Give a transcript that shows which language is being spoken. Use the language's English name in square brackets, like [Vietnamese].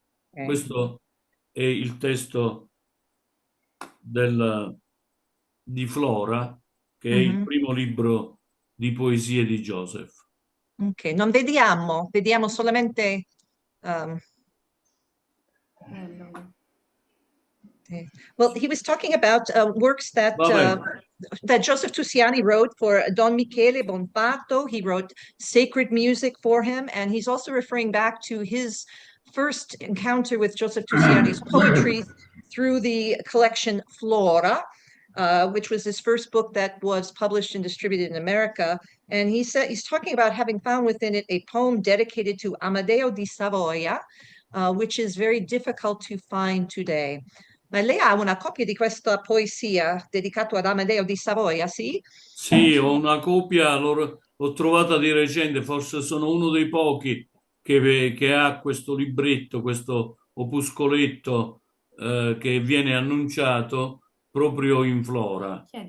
[Italian] Questo è il testo di Flora, che è il primo libro di poesie di Joseph. Ok, non vediamo solamente... [English] well, he was talking about works that Joseph Tusiani wrote for Don Michele Bonfatto. He wrote sacred music for him, and he's also referring back to his first encounter with Joseph Tusiani's poetry through the collection Flora, which was his first book that was published and distributed in America. And he said he's talking about having found within it a poem dedicated to Amadeo di Savoia, which is very difficult to find today. [Italian] Ma lei ha una copia di questa poesia dedicata ad Amadeo di Savoia, sì? Sì, ho una copia, l'ho trovata di recente, forse sono uno dei pochi che ha questo libretto, questo opuscoletto che viene annunciato proprio in Flora.